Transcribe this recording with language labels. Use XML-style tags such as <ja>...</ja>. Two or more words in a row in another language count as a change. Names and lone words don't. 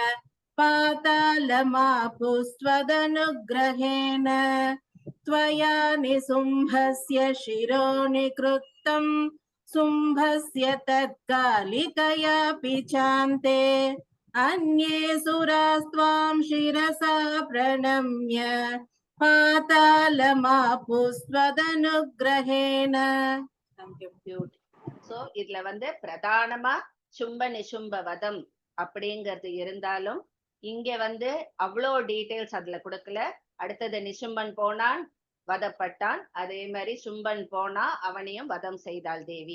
<sa>पातालमापुस्त्वदनुग्रहेण त्वया निशुम्भस्य शिरो निकृत्तं शुम्भस्य तत्कालिकयापि चान्ते अन्ये सुरास्त्वां शिरसा प्रणम्य पातालमापुस्त्वदनुग्रहेण.</sa> <ta>சோ இதுல பிரதானமா சும்ப நிசும்ப வதம் அப்படிங்கிறது இருந்தாலும் இங்க அவ்வளோ டீடைல்ஸ் அதுல கொடுக்கல. அடுத்தது நிசும்பன் போனான், வதப்பட்டான். அதே மாதிரி சும்பன் போனா அவனையும் வதம் செய்தாள் தேவி.</ta>